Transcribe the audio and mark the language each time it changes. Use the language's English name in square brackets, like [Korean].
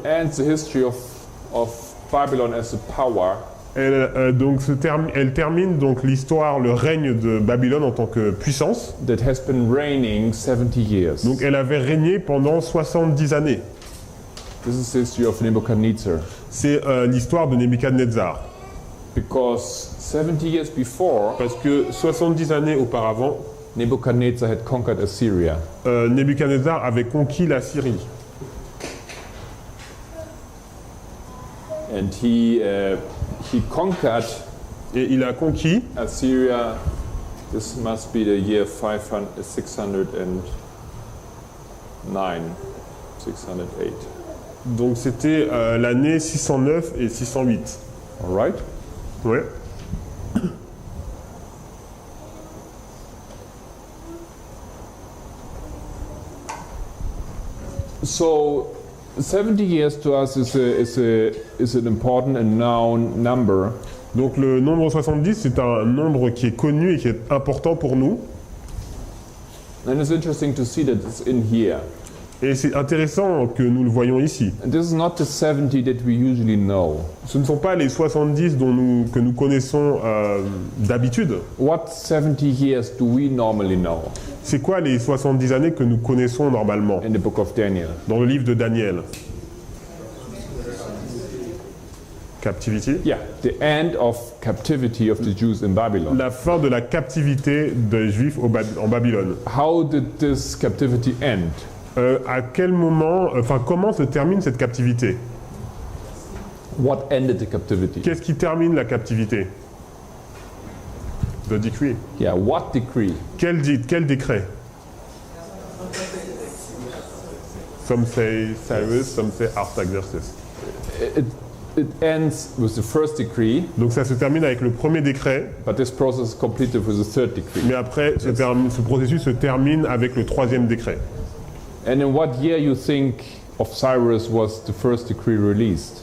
[English] ends the history of Babylon as a power. [French] elle termine donc l'histoire, le règne de Babylone en tant que puissance. [English] That has been reigning 70 years. [French] Donc elle avait régné pendant 70 années. [English] This is the history of Nebuchadnezzar. [French] C'est l'histoire de Nebuchadnezzar. [English] Because 70 years before, [French] Parce que 70 années auparavant, [English] Nebuchadnezzar had conquered Assyria. [French] Nebuchadnezzar avait conquis la Syrie. [English] And he conquered [French] Et il a conquis, [English] Assyria. This must be the year 609, 608. [French] donc c'était l'année 609 et 608. [English] All right? [French] Ouais. [English] So 70 years to us is an important and known number. [French] Donc le nombre 70, c'est un nombre qui est connu et qui est important pour nous. [English] And it's interesting to see that it's in here. [French] Et c'est intéressant que nous le voyons ici. [English] And this is not the 70 that we usually know. [French] Ce ne sont pas les 70 que nous connaissons d'habitude. [English] What 70 years do we normally know [French] C'est quoi les 70 années que nous connaissons normalement [English] in the book of Daniel? [French] dans le livre de Daniel? [English] Captivity. Yeah, the end of captivity of the Jews in Babylon. [French] La fin de la captivité des Juifs en Babylone. [English] How did this captivity end? [French] À quel moment, comment se termine cette captivité? [English] What ended the captivity? [French] Qu'est-ce qui termine la captivité? [English] The decree. Yeah, what decree? [French] Quel décret? [English] Some say Cyrus, some say Artaxerxes. It ends with the first decree, [French] Donc ça se termine avec le premier décret, [English] but this process is completed with the third decree. [French] mais après ce processus se termine avec le troisième décret. [English] And in what year you think of Cyrus was the first decree released?